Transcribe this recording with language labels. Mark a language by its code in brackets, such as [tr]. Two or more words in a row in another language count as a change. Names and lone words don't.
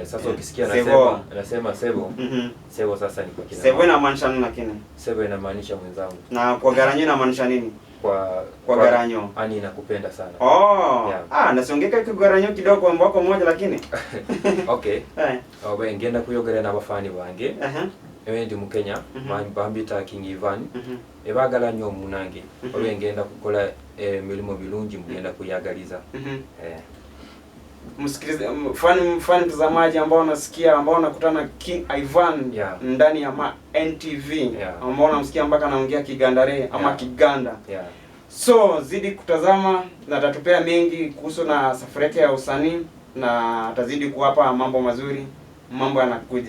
[sw] Sasa ukisikia anasema Sebo. Sebo sasa ni kwa kina. Sebo inamaanisha nini lakini? Sebo inamaanisha mwenzangu. Na kwa Garanyo inamaanisha nini? Kwa Garanyo. Ani nakupenda sana. [en] Yeah. [sw] Nasiongeka kwa Garanyo kidogo kwa mwaka mmoja lakini. [en] Okay. [lg] Wewe ngenda kuyogera n'abafani bange. Ewe ndi Mukenya, bambita King Ivan. Ebagala nnyo munange. Wewe ngenda kukola milimo bilungi mugenda kuyagaliza. [sw] Msikilize mfano mtazamaji ambao unasikia ambao unakutana King Ivan ndani ya NTV ambao unamsikia mpaka anaongea Kigandare ama Kiganda. So zidi kutazama na atatupea mengi kuhusu na safari yake ya usanii na atazidi kuwapa mambo mazuri, mambo yanakuja.